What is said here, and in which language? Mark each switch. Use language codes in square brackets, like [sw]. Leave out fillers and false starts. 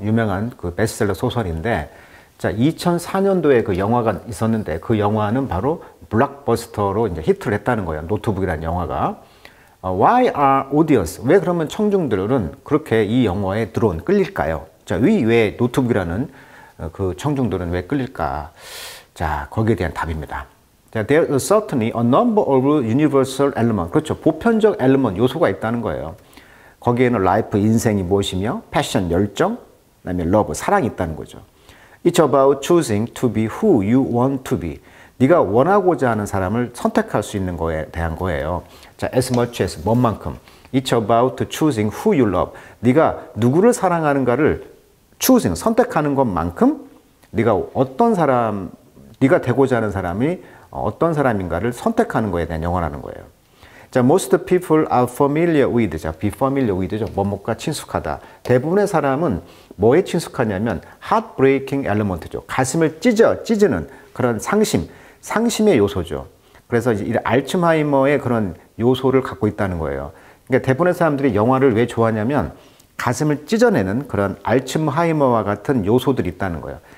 [ko] 유명한 그 베스트셀러 소설인데, 자, 2004년도에 그 영화가 있었는데, 그 영화는 바로 블록버스터로 이제 히트를 했다는 거예요. 노트북이라는 영화가. [en] Why are audience? [ko] 왜 그러면 청중들은 그렇게 이 영화에 끌릴까요? 자, 왜 노트북이라는 그 청중들은 왜 끌릴까? 자, 거기에 대한 답입니다. [en] 자, there is certainly a number of universal elements. [ko] 그렇죠. 보편적 엘리먼트, 요소가 있다는 거예요. 거기에는 라이프, 인생이 무엇이며, 패션, 열정, 그다음에 러브, 사랑이 있다는 거죠. [en] It's about choosing to be who you want to be. [ko] 네가 원하고자 하는 사람을 선택할 수 있는 거에 대한 거예요. [en] 자, as much as [ko] 뭐만큼. [en] It's about choosing who you love. [ko] 네가 누구를 사랑하는가를 choosing, 선택하는 것만큼 네가 어떤 사람, 네가 되고자 하는 사람이 어떤 사람인가를 선택하는 거에 대한 영어라는 거예요. [en] 자, most people are familiar with. 자, be familiar with죠. [ko] 뭐뭐가 친숙하다. 대부분의 사람은 뭐에 친숙하냐면 [en] heartbreaking element죠. [ko] 가슴을 찢는 그런 상심의 요소죠. 그래서 이 알츠하이머의 그런 요소를 갖고 있다는 거예요. 그러니까 대부분의 사람들이 영화를 왜 좋아하냐면 가슴을 찢어내는 그런 알츠하이머와 같은 요소들이 있다는 거예요.